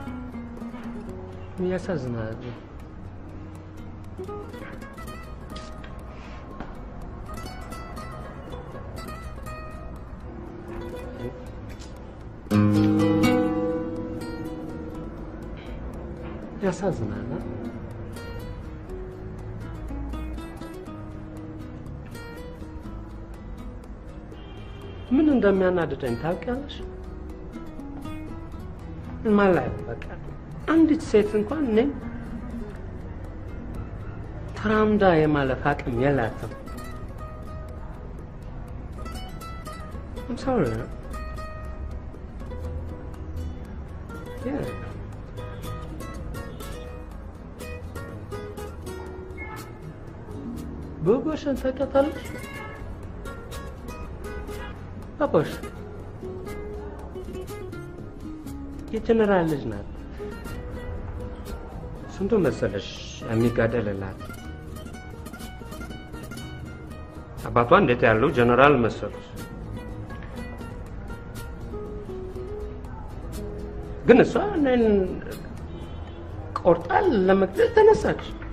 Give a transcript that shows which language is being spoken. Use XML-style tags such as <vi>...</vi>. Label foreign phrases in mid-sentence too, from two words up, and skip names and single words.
<am>ያሳዝናል። ያሳዝናል። ምን እንደሚያናድደኝ ታውቂያለሽ? ማለት በቃ አንዲት ሴት እንኳን እኔ ተራምዳ የማለፍ አቅም የላትም።</am> <en>I'm sorry. Yeah. Babasın takalış. Babaş.</en> <am>የጀነራል ልጅ ናት። ስንቱ መሰለሽ የሚጋደልላት። አባቷ እንዴት ያለው ጀነራል መሰለሽ። ግን እሷ እኔን ቆርጣ ለመግደል ተነሳች።</am>